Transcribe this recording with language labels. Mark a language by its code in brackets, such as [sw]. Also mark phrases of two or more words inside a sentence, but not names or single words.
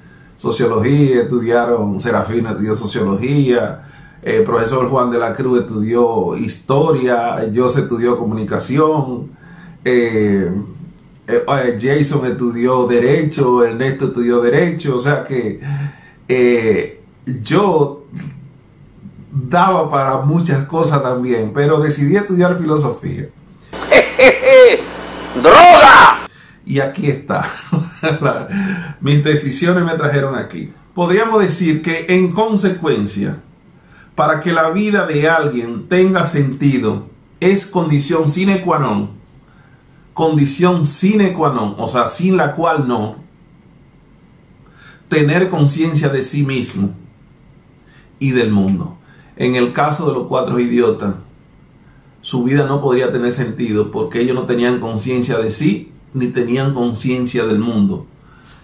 [es] Sociología, estudiaron, Serafina estudió sociología, el profesor Juan de la Cruz estudió historia, José estudió comunicación, Jason estudió derecho, Ernesto estudió derecho, o sea que yo daba para muchas cosas también, pero decidí estudiar filosofía. ¡Droga! Y aquí está. Mis decisiones me trajeron aquí. Podríamos decir que en consecuencia, para que la vida de alguien tenga sentido, es condición [la] sine qua non. Condición sine qua non, [es] o sea, sin la cual no. Tener conciencia de sí mismo y del mundo. En el caso de los 4 idiotas, su vida no podría tener sentido porque ellos no tenían conciencia de sí ni tenían conciencia del mundo.